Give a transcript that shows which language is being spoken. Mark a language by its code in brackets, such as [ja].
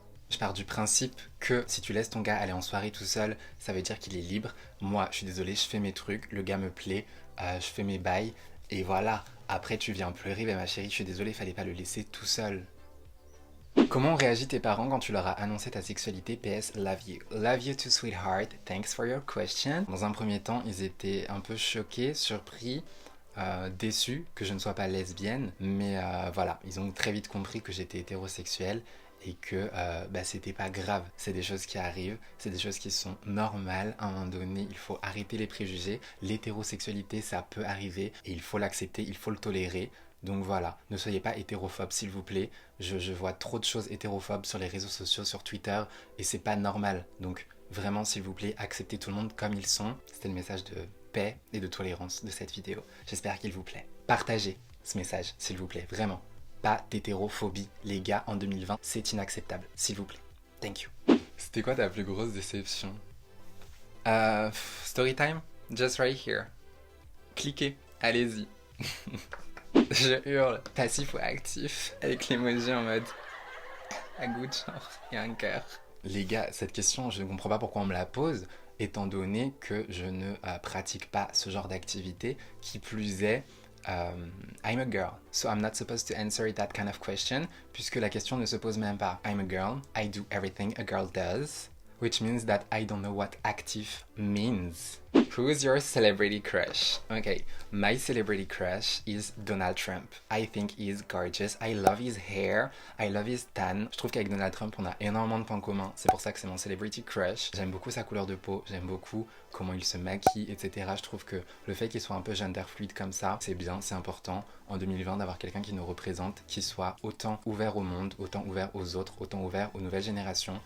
[fr] Je pars du principe que si tu laisses ton gars aller en soirée tout seul, ça veut dire qu'il est libre. Moi, je suis désolée, je fais mes trucs, le gars me plaît, je fais mes bails, et voilà. Après, tu viens pleurer, ben ma chérie, je suis désolée, fallait pas le laisser tout seul. Comment ont réagi tes parents quand tu leur as annoncé ta sexualité? [en] PS, love you. Love you too, sweetheart. Thanks for your question. [fr] Dans un premier temps, ils étaient un peu choqués, surpris, déçus que je ne sois pas lesbienne. Mais voilà, ils ont très vite compris que j'étais hétérosexuelle. et que c'était pas grave. C'est des choses qui arrivent, c'est des choses qui sont normales. À un moment donné, il faut arrêter les préjugés. L'hétérosexualité, ça peut arriver et il faut l'accepter, il faut le tolérer. Donc voilà, ne soyez pas hétérophobe s'il vous plaît. Je vois trop de choses hétérophobes sur les réseaux sociaux, sur Twitter, et c'est pas normal. Donc vraiment, s'il vous plaît, acceptez tout le monde comme ils sont. C'était le message de paix et de tolérance de cette vidéo. J'espère qu'il vous plaît. Partagez ce message, s'il vous plaît, vraiment. Pas d'hétérophobie, les gars, en 2020, c'est inacceptable, s'il vous plaît. [en] Thank you. [fr] C'était quoi ta plus grosse déception? [en] Story time, just right here. [fr] Cliquez, allez-y. Je hurle, passif ou actif, avec l'emoji en mode à goût de chance et un cœur. Les gars, cette question, je ne comprends pas pourquoi on me la pose, étant donné que je ne pratique pas ce genre d'activité. Qui plus est, [en] I'm a girl, so I'm not supposed to answer that kind of question, [fr] puisque la question ne se pose même pas. [en] I'm a girl, I do everything a girl does, which means that I don't know what active means. Who's your celebrity crush? Okay, my celebrity crush is Donald Trump. I think he's gorgeous. I love his hair. I love his tan. [fr] Je trouve qu'avec Donald Trump, on a énormément de points communs. C'est pour ça que c'est mon celebrity crush. J'aime beaucoup sa couleur de peau. J'aime beaucoup comment il se maquille, etc. Je trouve que le fait qu'il soit un peu gender fluide comme ça, c'est bien, c'est important en 2020 d'avoir quelqu'un qui nous représente, qui soit autant ouvert au monde, autant ouvert aux autres, autant ouvert aux nouvelles générations.